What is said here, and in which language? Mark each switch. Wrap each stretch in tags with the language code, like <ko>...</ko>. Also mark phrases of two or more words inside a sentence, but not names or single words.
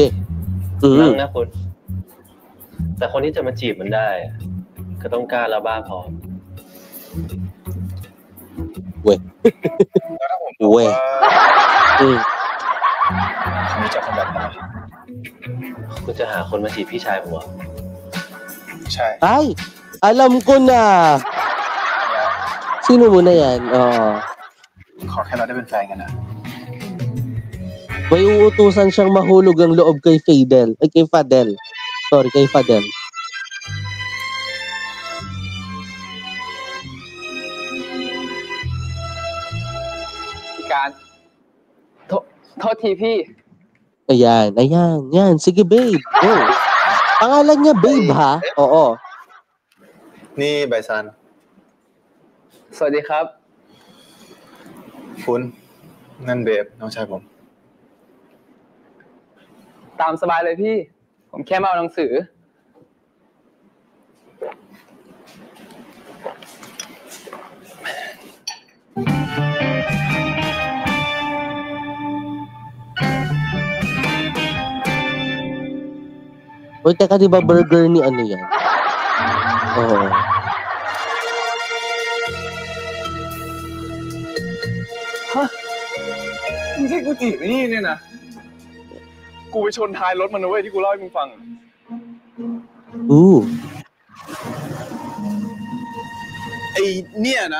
<th>นั่งนะคุณแต่คนที่จะมาจีบมันได้อะก็ต้องกล้าและบ้าพอ แล้วถ้าผมบอกว่าคุณรู้จักคนแบบนั้น คุณจะหาคนมาจีบพี่ชายผมเหรอ ใช่</th> <tl>Ay, alam ko na. Sino muna yan?</tl> <th>ขอแค่เราได้เป็นแฟนกันนะ</th> <tl>May uutusan siyang mahulog ang loob kay Fadel. Ay, kay Fadel. Sorry, kay Fadel.</tl> <th>การโทษทีพี่</th> <tl>Ayan. Yan. Sige, babe. Go. Pangalan niya, babe, ha? Oo.</tl> <th>นี่ไบซัน สวัสดีครับ คุณนั่นเบฟน้องชายผม ตามสบายเลยพี่ ผมแค่มาเอาหนังสือ</th> <tl>Uy, teka, di ba burger ni ano yan? Oo.</tl> <th>ไม่ใช่กูจีบไอ้นี่เนี่ยนะ กูไปชนท้ายรถมันนะเว้ยที่กูเล่าให้มึงฟัง ไอ้เนี่ยนะ</th>